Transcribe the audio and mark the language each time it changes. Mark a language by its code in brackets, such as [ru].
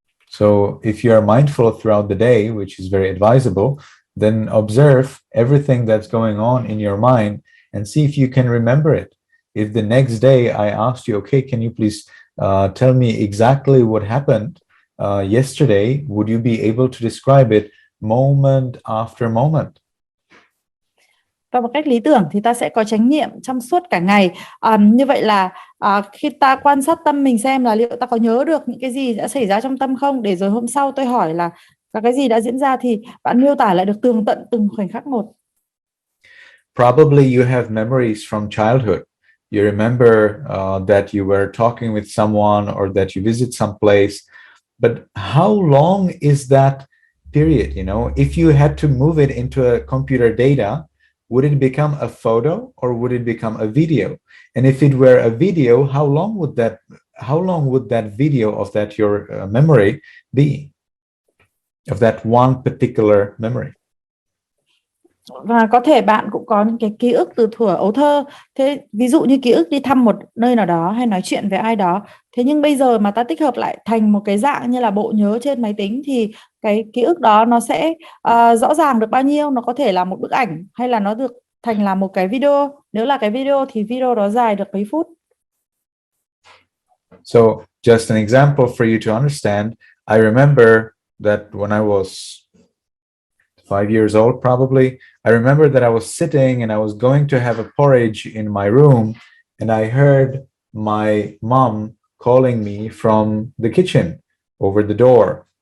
[en] So if you are mindful throughout the day, which is very advisable, then observe everything that's going on in your mind and see if you can remember it. If the next day I asked you, okay, can you please tell me exactly what happened yesterday, would you be able to describe it moment after moment? [vi] Và một cách lý tưởng thì ta sẽ có chánh niệm trong suốt cả ngày. Như vậy là khi ta quan sát tâm mình xem là liệu ta có nhớ được những cái gì đã xảy ra trong tâm không, để rồi hôm sau tôi hỏi là cái gì đã diễn ra, thì bạn miêu tả lại được tường tận từng khoảnh khắc một. [en] Probably you have memories from childhood. You remember that you were talking with someone or that you visit some place. But how long is that period? You know, if you had to move it into a computer data, would it become a photo or would it become a video? And if it were a video, how long would that video of that your memory be? Of that one particular memory? [vi] Và có thể bạn cũng có những cái ký ức từ thuở ấu thơ. Thế ví dụ như ký ức đi thăm một nơi nào đó hay nói chuyện với ai đó. Thế nhưng bây giờ mà ta tích hợp lại thành một cái dạng như là bộ nhớ trên máy tính, thì cái ký ức đó nó sẽ rõ ràng được bao nhiêu. Nó có thể là một bức ảnh hay là nó được thành là một cái video. Nếu là cái video thì video đó dài được mấy phút. [en] So just an example for you to understand, I remember that when I was 5 years old, probably, I remember that I was sitting and I was going to have a porridge in my room, and I heard my mom calling me from the kitchen over the door.